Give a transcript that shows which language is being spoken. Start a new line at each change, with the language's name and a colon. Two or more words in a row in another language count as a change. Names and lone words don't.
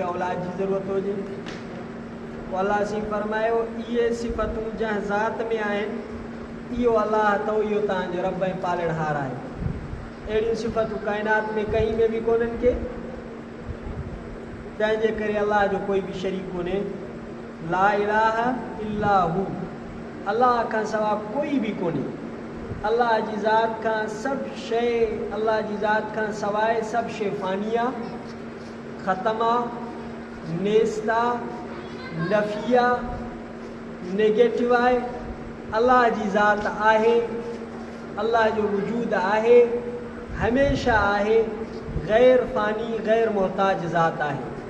Sindhi: औलाद जी ज़रूरत हुजे पोइ अल्लाह सिंह फरमायो इहे सिफ़तूं जंहिं ज़ात में आहिनि इहो अल्लाह त इहो तव्हांजो रब ऐं पालणहार आहे अहिड़ियूं सिफ़तूं काइनात में कहीं में बि कोन्हनि के तंहिंजे करे अल्लाह जो कोई बि शरीक कोन्हे
Arabic: لا إله إلا هو
Sindhi: अल्लाह खां सवा कोई बि कोन्हे अल्लाह जी ज़ात खां सभु शइ अल्लाह जी ज़ात खां सवाइ सभु शइ फ़ानिया ख़तमा नेस्ता नफ़िया नेगेटिव आहे अल्लाह जी ज़ात आहे अल्लाह जो वजूद आहे हमेशह आहे गैर फ़ानी गैर मोहताज ज़ात आहे